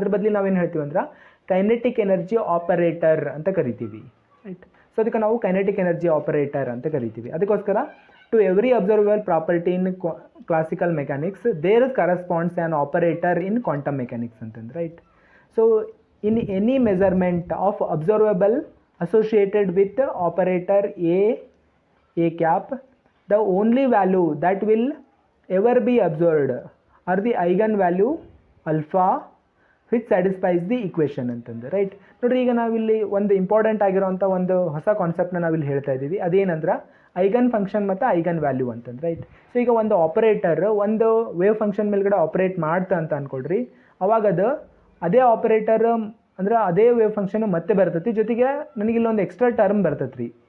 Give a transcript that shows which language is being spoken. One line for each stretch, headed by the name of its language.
Kannada: ಅದ್ರ ಬದಲು ನಾವೇನು ಹೇಳ್ತೀವಿ ಅಂದ್ರೆ ಕೈನೆಟಿಕ್ ಎನರ್ಜಿ ಆಪರೇಟರ್ ಅಂತ ಕರಿತೀವಿ, ರೈಟ್. ಸೊ ಅದಕ್ಕೆ ನಾವು ಕೈನೆಟಿಕ್ ಎನರ್ಜಿ ಆಪರೇಟರ್ ಅಂತ ಕರಿತೀವಿ. ಅದಕ್ಕೋಸ್ಕರ
English: to every observable property in classical mechanics there corresponds an operator in quantum mechanics
Kannada: ಅಂತಂದ್ರೆ right.
English: so in any measurement of observable associated with the operator a cap, the only value that will ever be observed are the eigen value alpha which satisfies the equation
Kannada: ಅಂತಂದ್ರೆ right. ನೋಡ್ರಿ, ಈಗ ನಾವಿಲ್ಲಿ ಒಂದು important ಆಗಿರೋಂಥ ಒಂದು ಹೊಸ ಕಾನ್ಸೆಪ್ಟ್ನ ನಾವಿಲ್ಲಿ ಹೇಳ್ತಾ ಇದ್ದೀವಿ. ಅದೇನಂದ್ರೆ ಐಗನ್ ಫಂಕ್ಷನ್ ಮತ್ತು ಐಗನ್ ವ್ಯಾಲ್ಯೂ ಅಂತಂದ್ರೆ ರೈಟ್. ಸೊ ಈಗ ಒಂದು ಆಪರೇಟರ್ ಒಂದು ವೇವ್ ಫಂಕ್ಷನ್ ಮೇಲ್ಗಡೆ ಆಪರೇಟ್ ಮಾಡ್ತಾ ಅಂತ ಅಂದ್ಕೊಳ್ರಿ, ಅವಾಗದು ಅದೇ ಆಪರೇಟರ್ ಅಂದ್ರೆ ಅದೇ ವೇವ್ ಫಂಕ್ಷನ್ ಮತ್ತೆ ಬರ್ತೈತಿ, ಜೊತೆಗೆ ನನಗಿಲ್ಲೊಂದು ಎಕ್ಸ್ಟ್ರಾ ಟರ್ಮ್ ಬರ್ತೈತೆ ರೀ.